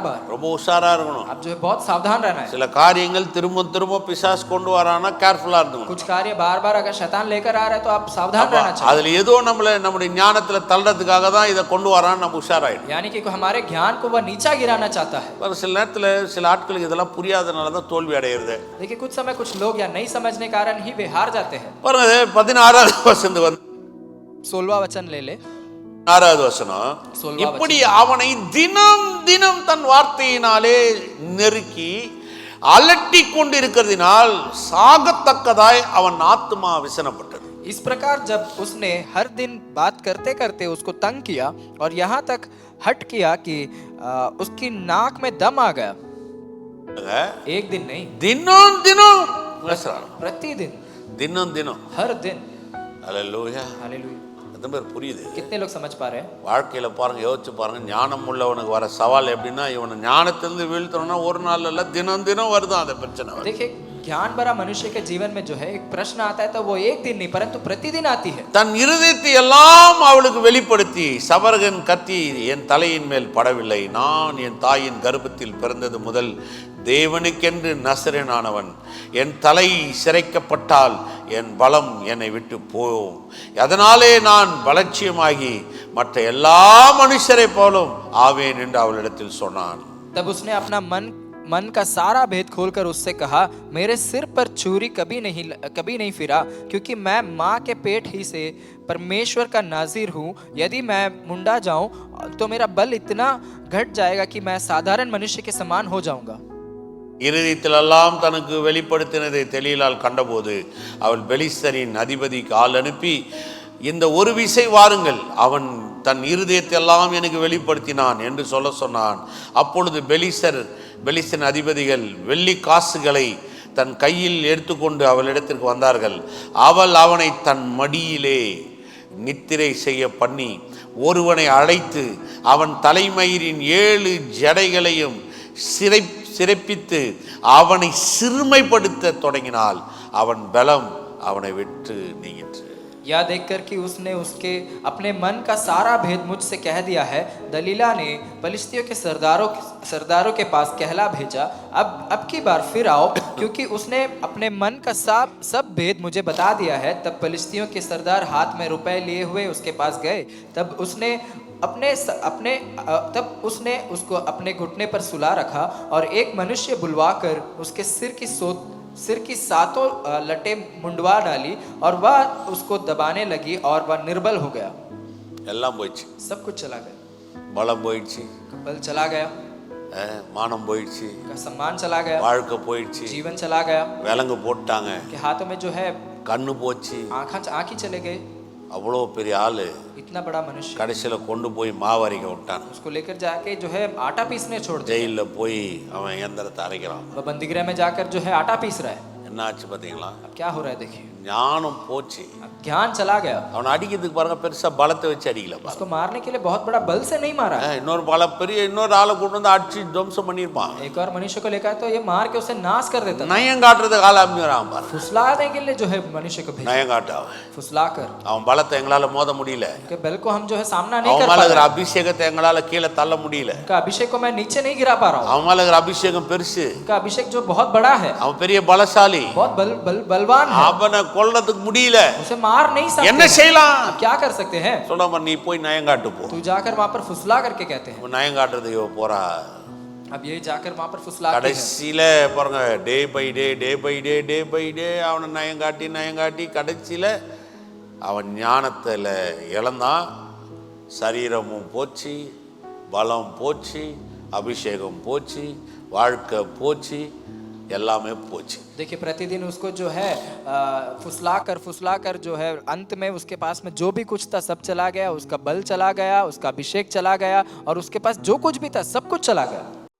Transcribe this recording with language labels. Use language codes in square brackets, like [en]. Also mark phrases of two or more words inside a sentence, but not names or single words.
[ta] ரொம்ப உஷாரா இருக்கணும். [hi] आप जो है बहुत सावधान रहना है। [ta] சில காரியங்கள் திரும்ப பிசாசு கொண்டு வரானா கேர்ஃபுல்லா இருக்கணும். [hi] कुछ कार्य बार अगर शैतान लेकर आ रहा है तो आप सावधान रहना चाहिए। [ta] அதுல ஏதோ நம்முடைய ஞானத்துல தள்ளறதுக்காக தான் இதை கொண்டு வரான்னு நம்ம உஷாராயிடும். [hi] यानी कि हमारे ज्ञान को वह नीचा गिराना चाहता है। [ta] சில நேரத்துல சில ஆட்களுக்கு இதெல்லாம் புரியாதனால தான் தோல்வி அடையிறது. [hi] देखिए, कुछ समय कुछ लोग या नहीं समझने के कारण ही वे हार जाते हैं। [ta] பாருங்க, 16வது வசனம் வந்து [hi] 16वां वचन ले ले। [ta] 6வது வசனம், இப்படி அவனை தினம் தன் வார்த்தையினாலே நெருக்கி அலட்டி கொண்டிருக்கிறதினால் சாகத்தக்கதாய் அவன் ஆத்துமா விசனப்பட்டது. [hi] इस प्रकार जब उसने हर दिन बात करते करते उसको तंग किया और यहाँ तक हट किया कि उसकी नाक में दम आ गया। एक दिन नहीं, [ta] தினம் தினம் பேசுறான். [hi] प्रतिदिन, [ta] தினம் தினம். [hi] हर दिन। [ta] அல்லேலூயா. [hi] हालेलुया। [ta] எத்தனை பேர் புரியுது? [hi] कितने लोग समझ पा रहे हैं? [ta] வாழ்க்கையில் பாருங்க, யோசிச்சு பாருங்க, ஞானம் உள்ளவனுக்கு வர சவால் எப்படின்னா, இவனை ஞானத்திலிருந்து வீழ்த்தணும்னா ஒரு நாள் இல்லை, தினம் தினம் வருதான் அந்த பிரச்சனை வருது. [hi] देखिए, ज्ञान भरा मनुष्य के जीवन में जो है एक प्रश्न आता है तो वो एक दिन नहीं परंतु प्रतिदिन आती है। [ta] தன் இருதயத்தை எல்லாம் அவளுக்கு வெளிப்படுத்தி, சபரகன் கத்தி என் தலையின் மேல் படவில்லை, நான் என் தாயின் கர்ப்பத்தில் பிறந்தது முதல் தேவனுக்கென்று நசரேனானவன், என் தலை சிரைக்கப்பட்டால் என் பலம் என்னை விட்டு போகும், அதனாலே நான் பலட்சியமாகி மற்ற எல்லா மனுஷரை போலும் ஆவேன் என்று அவளிடத்தில் சொன்னான். [hi] तब उसने अपना मन का सारा भेद खोलकर उससे कहा, मेरे सिर पर छुरी कभी नहीं फिरा, क्योंकि मैं माँ के पेट ही से परमेश्वर का नाज़ीर हूँ। यदि मैं मुंडा जाऊँ तो मेरा बल इतना घट जाएगा कि मैं साधारण मनुष्य के समान हो जाऊंगा। [ta] இருதயத்திலெல்லாம் தனக்கு வெளிப்படுத்தினதை தெளியலால் கண்டபோது அவள் பெலிஸ்தரின் அதிபதிக்கு ஆள் அனுப்பி, இந்த ஒரு விசை வாருங்கள், அவன் தன் இருதயத்தை எல்லாம் எனக்கு வெளிப்படுத்தினான் என்று சொல்ல சொன்னான். அப்பொழுது பெலிஸ்தரின் அதிபதிகள் வெள்ளி காசுகளை தன் கையில் எடுத்துக்கொண்டு அவளிடத்திற்கு வந்தார்கள். அவள் அவனை தன் மடியிலே நித்திரை செய்ய பண்ணி ஒருவனை அழைத்து அவன் தலைமயிரின் 7 ஜடைகளையும் சிறைப்பித்து அவனை சிறுமைப்படுத்த தொடங்கினாள். அவன் பலம் அவனை விட்டு நீங்கிற்று. [hi] यह देखकर कि उसने उसके अपने मन का सारा भेद मुझसे कह दिया है, दलीला ने पलिश्तियों के सरदारों के पास कहला भेजा, अब की बार फिर आओ, क्योंकि उसने अपने मन का सब भेद मुझे बता दिया है। तब पलिश्तियों के सरदार हाथ में रुपए लिए हुए उसके पास गए। तब उसने उसको अपने घुटने पर सुला रखा और एक मनुष्य बुलवाकर उसके सिर की 7 लटें मुंडवा डाली और वह उसको दबाने लगी और वह निर्बल हो गया। [ta] எல்லாம் போயிடுச்சு. [hi] सब कुछ चला गया, [ta] பலம் போயிடுச்சு, [hi] बल चला गया, [ta] மானம் போயிடுச்சு, [hi] सम्मान चला गया, [ta] வாழ்க்கை போயிடுச்சு, [hi] जीवन चला गया, [ta] விலங்கு போட்டாங்க, [hi] के हाथों में जो है [ta] கண்ணு போச்சு. [hi] आँख ही चले गए। [ta] அவ்வளோ பெரிய ஆளு [hi] इतना बड़ा मनुष्य, [ta] கடைசியில் கொண்டு போய் மாவரைக்க விட்டான். [hi] उसको लेकर जाके जो है आटा पीसने छोड़ दिया। [ta] ஜெயிலில் போய் அவன் இயந்திரத்தை அரைக்கிறான். [hi] वह बंदीगृह में जाकर जो है आटा पीस रहा है। [ta] என்ன ஆச்சு பார்த்தீங்களா? [hi] अब क्या हो रहा है देखिए, [ta] ஞானம் போச்சு. [hi] अब ज्ञान चला गया। [ta] அவனை அடிக்கிறதுக்கு பாருங்க, பெருசா பலத்தை வச்சு அடிக்கல பாருங்க. [hi] उसको मारने के लिए बहुत बड़ा बल से नहीं मारा। [ta] இன்னொரு ஆளை கொண்டு வந்து அடிச்சு துவம்சம் பண்ணிருப்பான். [hi] एक और मनुष्य को लेकर तो ये मार के उसे नाश कर देता। [ta] நயம் காட்டுறதுக்கு ஆள் அனுப்பிடுறான் பாருங்க. [hi] फुसलाने के लिए जो है मनुष्य को भेजा, [ta] நயம் காட்டாவன். [hi] फुसलाकर। [ta] அவன் பலத்தை எங்களால மோத முடியல, [hi] उनके बल को हम जो है सामना नहीं [ta] அவன் [hi] कर [ta] மேல [hi] पा [ta] இருக்கிற [hi] रहे। [ta] அபிஷேகத்தை எங்களால கீழே தள்ள முடியல. [hi] उनका अभिषेक को मैं नीचे नहीं गिरा पा रहा हूँ। [ta] அவன் மேல இருக்கிற அபிஷேகம் பெருசு. [hi] उनका अभिषेक जो बहुत बड़ा है, [ta] அவன் பெரிய பலசாலி, [hi] बहुत बलवान है, [ta] அவனை கொல்றதுக்கு முடியல. [hi] उसे मार नहीं सकते। [ta] என்ன செய்யலாம்? [hi] अब क्या कर सकते हैं? [ta] சொல்றாம, நீ போய் நயம் காட்டு போ. [hi] तू जाकर वहां पर फुसला करके कहते हैं। [ta] நயம் காட்டுறது இவ போறா. [hi] अब ये जाकर वहां पर फुसला के हैं। [ta] கடைசியில பாருங்க, [en] day by day [ta] அவனை நயம் காட்டி கடைசியில அவன் ஞானத்துல இழந்தான். சரீரமும் போச்சு, பலம் போச்சு, அபிஷேகம் போச்சு, வாழ்க்கை போச்சு, எல்லாமே போச்சு. [hi] देखिए, प्रतिदिन उसको जो है फुसला कर जो है अंत में उसके पास में जो भी कुछ था सब चला गया, उसका बल चला गया, उसका अभिषेक चला गया और उसके पास जो कुछ भी था सब कुछ चला गया.